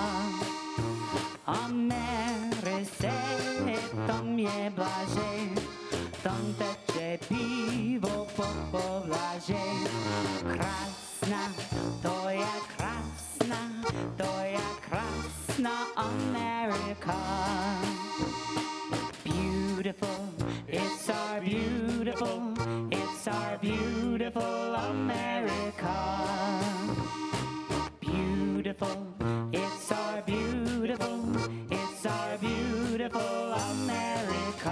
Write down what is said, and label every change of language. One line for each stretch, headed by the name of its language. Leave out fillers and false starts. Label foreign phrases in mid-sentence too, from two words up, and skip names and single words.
Slovenian: Americe, tam je blaže, tam teče pivo po povlaže. Krasna, to je krasna, to je krasna America.
English: Beautiful, it's our beautiful, it's our beautiful America. Beautiful, it's our beautiful, it's our beautiful America.